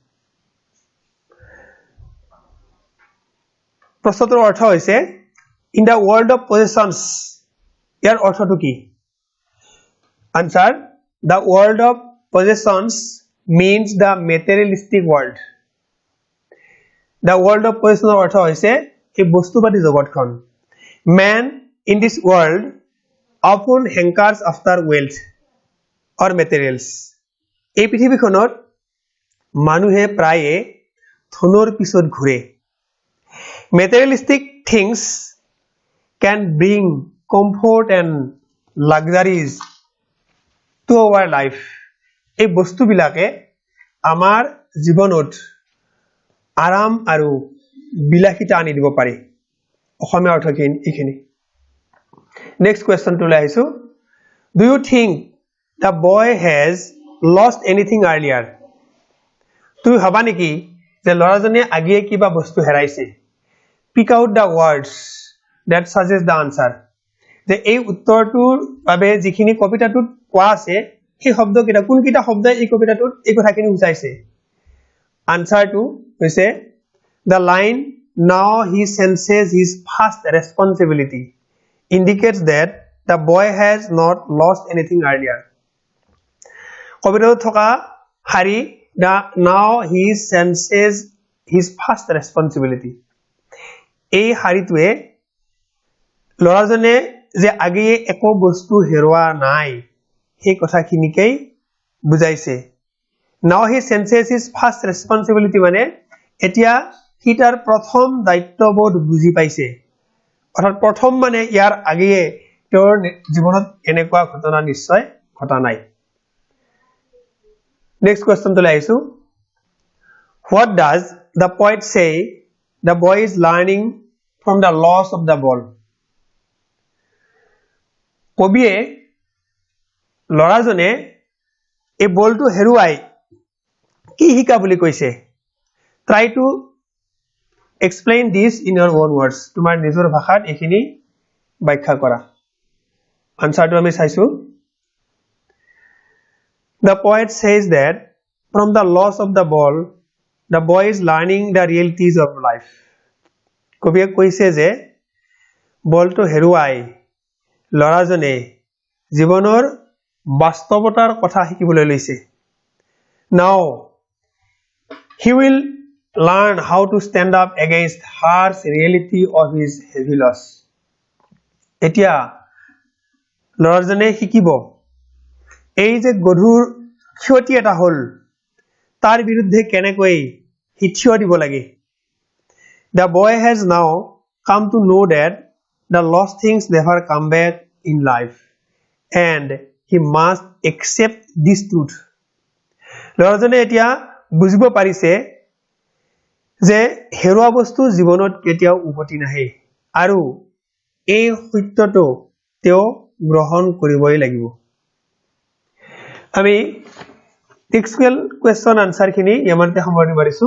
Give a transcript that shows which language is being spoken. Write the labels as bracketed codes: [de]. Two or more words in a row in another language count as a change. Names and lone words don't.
[as] প্ৰশ্নটোৰ অৰ্থ হৈছে [en] In the world of possessions [as] ইয়াৰ অৰ্থটো কি [en] Answer The world of possessions means the materialistic world The world of possession [as] অৰ্থ হৈছে এই বস্তুবাদী জগতখন [en] Man in this world often hankers after wealth or materials [as] এই পৃথিৱীখনত মানুহে প্ৰায়ে ধনৰ পিছত ঘূৰে [en] Materialistic things can bring comfort and luxuries to our life [as] এই বস্তুবিলাকে আমাৰ জীৱনত আৰাম আৰু বিলাসিতা আনি দিব পাৰে অসমীয়া অৰ্থখিনি এইখিনি [en] Next questionটো [as] লৈ আহিছো [en] Do you think the boy has lost anything earlier? [as] তুমি ভাবা নেকি যে লৰাজনে আগিয়ে কিবা বস্তু হেৰাইছে [en] Pick out the words that suggest the answer [as] যে এই উত্তৰটোৰ বাবে যিখিনি কবিতাটোত কোৱা আছে সেই শব্দকেইটা কোনকেইটা শব্দ এই কবিতাটোত এই কথাখিনি বুজাইছে [en] Answer to [as] হৈছে [en] the line now he senses his first responsibility indicates that the boy has not lost anything earlier. [as] কবিতাত থকা হাৰি [en] now he senses his first responsibility. [as] এই হাৰিটোৱে লৰাজনে যে আগে একো বস্তু হেৰুৱা নাই সেই কথাখিনিকেই বুজাইছে. [en] Now he senses his first responsibility [as] মানে এতিয়া সি তাৰ প্ৰথম দায়িত্ববোধ বুজি পাইছে. অৰ্থাৎ প্ৰথম মানে ইয়াৰ আগে তেওঁৰ জীৱনত এনেকুৱা ঘটনা নিশ্চয় ঘটা নাই. [en] Next question to laisu. What does the poet say the boy is learning from the loss of the ball? [as] কবিয়ে লৰাজনে এই বলটো হেৰুৱাই কি শিকা বুলি কৈছে? [en] Try to explain this in your own words. [as] তোমাৰ নিজৰ ভাষাত এখিনি ব্যাখ্যা কৰা. আনসাৰটো আমি চাইছো. [en] The poet says that from the loss of the ball, the boy is learning the realities of life. [as] কবিয়ে কৈছে যে বলটো হেৰুৱাই লৰাজনে জীৱনৰ বাস্তৱতাৰ কথা শিকিবলৈ লৈছে. [en] Now he will learn how to stand up against harsh reality of his heavy loss. [as] এতিয়া লৰাজনে শিকিব এই যে গধুৰ ক্ষতি এটা হল তাৰ বিৰুদ্ধে কেনেকৈ সি থিয় দিব লাগে. [en] The boy has now come to know that the lost things never come back in life and he must accept this truth. [as] লৰাজনে এতিয়া বুজিব পাৰিছে যে হেৰুৱা বস্তু জীৱনত কেতিয়াও উভতি নাহে আৰু এই সত্যটো তেওঁ গ্ৰহণ কৰিবই লাগিব. আমি [en] textual question answer [as] খিনি ইয়াতে সামৰণি মাৰিছো.